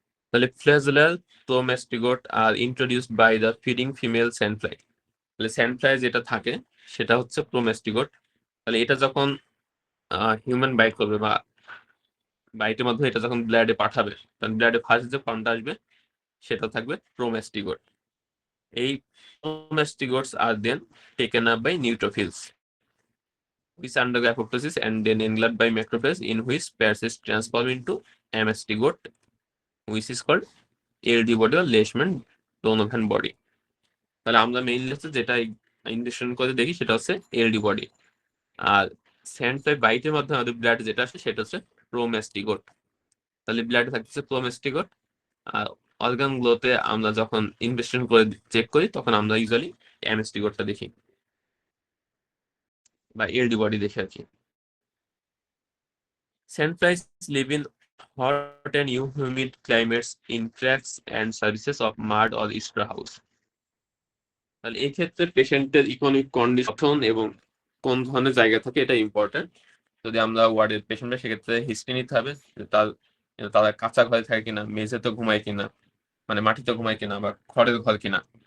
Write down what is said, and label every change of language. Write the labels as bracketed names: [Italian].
[Bangla] তাহলে [English] Flagellar promastigote are introduced by the feeding female sandfly. [Bangla] তাহলে স্যান্ডফ্লাই যেটা থাকে সেটা হচ্ছে প্রোমেস্টিগোট। তাহলে এটা যখন হিউম্যান বাইট করবে বা বাইটের মাধ্যমে এটা যখন ব্লাডে পাঠাবে, তখন ব্লাডে ফার্স্ট যে ফর্মটা আসবে সেটা থাকবে প্রোমেস্টিগোট। [English] এই promastigotes are then taken up by neutrophils which undergo apoptosis and then engulfed by macrophage in which pairs is transformed into MST goat, which is called LD body or Leishman Donovan body. [Bangla] তাহলে আমরা মেইনলি হচ্ছে যেটা ইনজেকশন করে দেখি সেটা হচ্ছে এলডি body. আর sand বাইটের মাধ্যমে আমাদের ব্লাড যেটা আসে সেটা হচ্ছে প্রোমেস্টিগোট। তাহলে ব্লাডে থাকতেছে প্রোমেস্টিগোট। আর অর্গান গুলোতে আমরা যখন ইনভেস্টিগেশন করে চেক করি তখন আমরা ইউজুয়ালি এমএসটিগোটটা দেখি বা এলডি বডি দেখি আর কি। [English] Sandflies live in hot and humid climates in cracks and surfaces of mud or straw house. [Bangla] তাহলে এই ক্ষেত্রে পেশেন্টের ইকোনমিক কন্ডিশন এবং কোন ধরনের জায়গা থাকে এটা ইম্পর্টেন্ট। যদি আমরা ওয়ার্ডের পেশেন্ট সেক্ষেত্রে হিস্ট্রি নিতে হবে যে তারা কাঁচা ঘরে থাকে কিনা, মেঝেতে ঘুমায় কিনা, মানে মাটিতে ঘুমায় কিনা বা খড়ের ঘর কিনা।